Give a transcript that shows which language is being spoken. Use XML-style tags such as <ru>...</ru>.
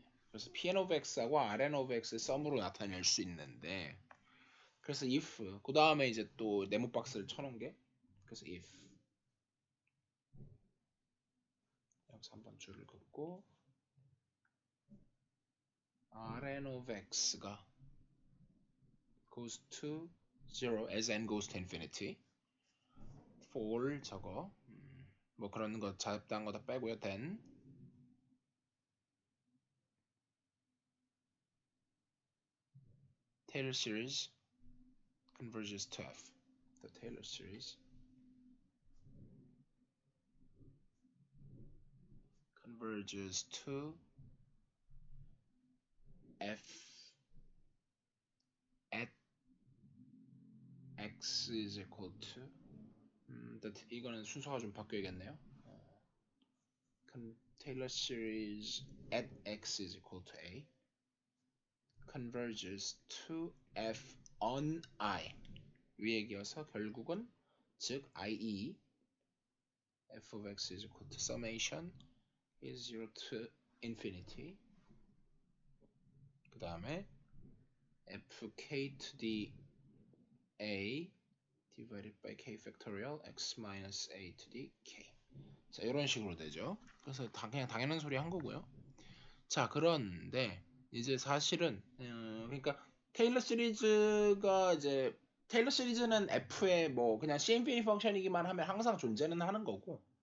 <ko>그래서 Pn of X하고 Rn of X의 썸으로 나타낼 수 있는데 그래서 if 그 다음에 이제 또 네모 박스를 쳐놓은 게 그래서 if 여기서 한번 줄을 긋고 Rn of X가</ko> <en>goes to 0 as n goes to infinity for</en> <ko>저거 뭐 그런 거 잡다한 거 다 빼고요.</ko> <en>then Taylor series converges to F. The Taylor series converges to F at X is equal to</en> <ko>이거는 순서가 좀 바뀌어야겠네요.</ko> <en>Taylor series at X is equal to A converges to F on I</en> <ko>위에 기어서 결국은 즉</ko> <en>IE F of X is equal to summation is 0 to infinity</en> <ko>그 다음에</ko> <en>fk to the a divided by k factorial x minus a to the k</en> <ko>자 이런 식으로 되죠. 그래서 그냥 당연한 소리 한 거고요. 자 그런데 이제 사실은 그러니까 테일러 시리즈가 이제 테일러 시리즈는 f의 뭐 그냥 C 인피니티 펑션이기만 하면 항상 존재는 하는 거고</ko>